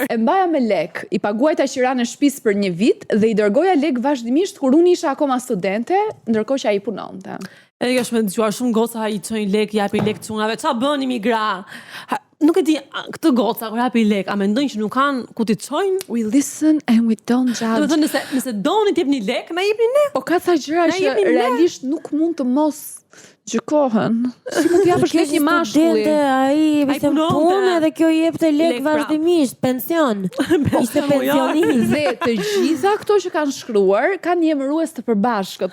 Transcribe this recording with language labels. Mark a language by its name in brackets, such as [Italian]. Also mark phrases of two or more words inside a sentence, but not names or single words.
[Albanian] E mbaja me lek, i paguajta qiran e shtëpisë për një vit dhe i dërgoja lek vazhdimisht kur unë isha akoma studente, ndërkohë që ai punonte. E kjo është me dëgjuar shumë goca i çojnë lek, japin lek çunave. Ç'a bëni mi gra? Nuk e di, këtë goca kur japin lek, a mendojnë që nuk kanë ku t'i çojnë? [English] We listen and we don't judge. [Albanian] Domethënë nëse doni të jepni lek, na jepni ne. Po ka ca gjëra që realisht nuk mund të mos gjykohen. Si mund të japësh lek një mashkulli? Ai vetëm punë dhe kjo jepte lek vazhdimisht, pension. Ishte pensionist. Dhe të gjitha këto që kanë shkruar kanë një emërues të përbashkët.